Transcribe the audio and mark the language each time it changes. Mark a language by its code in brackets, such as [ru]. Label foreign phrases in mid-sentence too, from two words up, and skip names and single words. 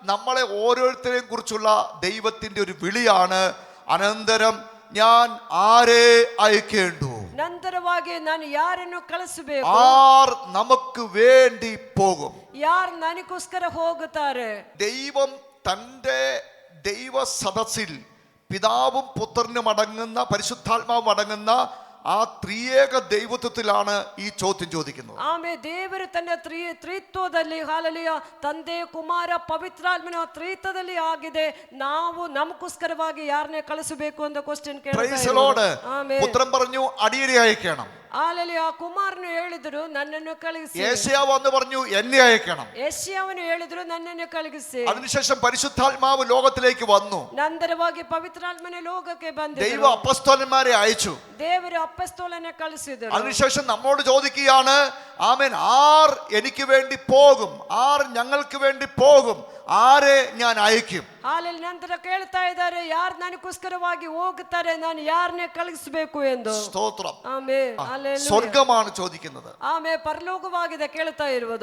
[ml] നമ്മളെ ഓരോരുത്തരെയും കുറിച്ചുള്ള ദൈവത്തിന്റെ ഒരു വിളിയാണ്. അനന്തരം ഞാൻ ആരെ അയക്കേണ്ടു, [kn] ನಂತರವಾಗಿ ನಾನು ಯಾರನ್ನು ಕಳಿಸಬೇಕು, [ml] ആർ നമുക്ക് വേണ്ടി പോകും. [kn] ಯಾರು ನನಗೋಸ್ಕರ ಹೋಗುತ್ತಾರೆ. [ml] ദൈവം തൻ്റെ ദൈവ സദസ്സിൽ പിതാവും പുത്രനും അടങ്ങുന്ന പരിശുദ്ധാത്മാവും അടങ്ങുന്ന ആ ത്രിയേക ദൈവത്വത്തിലാണ് ഈ ചോദ്യം ചോദിക്കുന്നത്. [kn] ಆಮೇಲೆ ದೇವರು ತನ್ನ ತ್ರಿತ್ವದಲ್ಲಿ ಹಾಲೆಲೂಯ ತಂದೆ ಕುಮಾರ ಪವಿತ್ರಾತ್ಮನ ತ್ರಿತ್ವದಲ್ಲಿ ಆಗಿದೆ. ನಾವು ನಮಗೋಸ್ಕರವಾಗಿ ಯಾರನ್ನೇ ಕಳಿಸಬೇಕು ಅಂತ ಕ್ವಶ್ಚನ್ ಕೇಳ್ತಾರೆ. [ml] പുത്രൻ പറഞ്ഞു അടിയനെ അയക്കണം. [kn] ಹಾಲೆಲೂಯ ಕುಮಾರನು ಹೇಳಿದ್ರು ನನ್ನನ್ನು ಕಳುಹಿಸಿ. [ml] യേശയ്യാവ് വന്ന് പറഞ്ഞു എന്നെ അയക്കണം. [kn] ಯೆಶಾಯನು ಹೇಳಿದ್ರು ನನ್ನನ್ನು ಕಳುಹಿಸಿ. [ml] അതിനുശേഷം പരിശുദ്ധാത്മാവ് ലോകത്തിലേക്ക് വന്നു. [kn] ನಂತರವಾಗಿ ಪವಿತ್ರಾತ್ಮನ ಲೋಕಕ್ಕೆ ಬಂದರು. [ml] ദൈവ അപ്പോസ്തലന്മാരെ അയച്ചു. [kn] ದೇವರು ಅಪೊಸ್ತಲനെ ಕಳುಹಿಸಿದರು. [ml] അതിനുശേഷം നമ്മോട് ചോദിക്കുകയാണ്, ആമേൻ, ആർ എനിക്ക് വേണ്ടി പോകും, ആർ ഞങ്ങൾക്ക് വേണ്ടി പോകും, ആരെ ഞാൻ അയക്കും? [kn] ಹಾಲೆಲೂಯ ನಂತರ ಕೇಳ್ತಾ ಇದ್ದಾರೆ, ಯಾರು ನನಗೋಸ್ಕರವಾಗಿ ಹೋಗುತ್ತಾರೆ, ನಾನು ಯಾರನ್ನೇ ಕಳುಹಿಸಬೇಕು ಎಂದು. [ml] സ്തോത്രം. [kn] ಆಮೆನ್. ಹಾಲೆಲೂಯ. [ml] സ്വർഗമാണ് ചോദിക്കുന്നത്. [kn] ಆಮೆನ್. ಪರಲೋಕವಾಗಿದೆ ಕೇಳ್ತಾ ಇರುವುದು.